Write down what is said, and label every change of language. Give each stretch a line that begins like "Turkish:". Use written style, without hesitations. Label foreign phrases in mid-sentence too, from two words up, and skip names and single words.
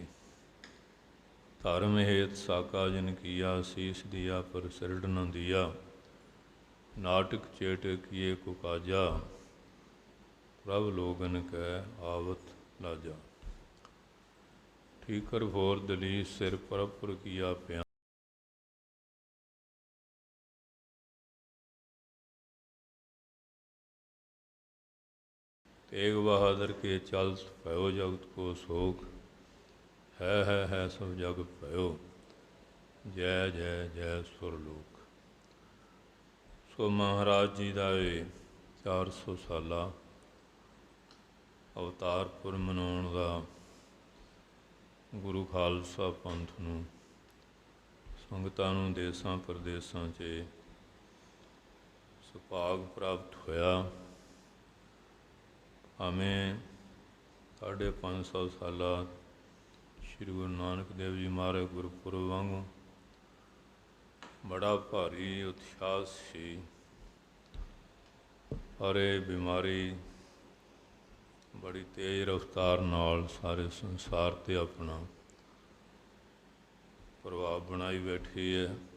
Punjabi: ਧਰਮ ਹੇਤ ਸਾਕਾ ਜਿਨ ਕੀਆ, ਸੀਸ ਦੀਆ ਪਰ ਸਿਰਡ ਨ ਦੀਆ, ਨਾਟਕ ਚੇਟ ਕੀਏ ਕੋ ਕਾਜਾ, ਪ੍ਰਭ ਲੋਗਨ ਕੈ ਆਵਤ ਲਾਜਾ। ਠੀਕਰ ਭੋਰ ਦਲੀਸ ਸਿਰ ਪਰਪੁਰ ਕੀਆ ਪਿਆ, तेग बहादुर के चल भयो जगत को शोक, है सब जग भयो, जय जय जय सुरलोक। ਸੋ ਮਹਾਰਾਜ ਜੀ ਕਾ ਯੇ 400 ਸਾਲਾ ਅਵਤਾਰਪੁਰ ਮਨਾਉਣ ਕਾ ਗੁਰੂ ਖਾਲਸਾ ਪੰਥ ਨੂੰ ਸੰਗਤਾਂ ਨੂੰ ਦੇਸਾਂ ਪ੍ਰਦੇਸਾਂ 'ਚ ਸੁਭਾਗ ਪ੍ਰਾਪਤ ਹੋਇਆ। ਭਾਵੇਂ 550 ਸਾਲਾ ਸ਼੍ਰੀ ਗੁਰੂ ਨਾਨਕ ਦੇਵ ਜੀ ਮਹਾਰਾਜ ਗੁਰਪੁਰਬ ਵਾਂਗੂ ਬੜਾ ਭਾਰੀ ਉਤਸ਼ਾਹ ਸੀ। ਪਰ ਇਹ ਬਿਮਾਰੀ ਬੜੀ ਤੇਜ਼ ਰਫ਼ਤਾਰ ਨਾਲ ਸਾਰੇ ਸੰਸਾਰ 'ਤੇ ਆਪਣਾ ਪ੍ਰਭਾਵ ਬਣਾਈ ਬੈਠੀ ਹੈ।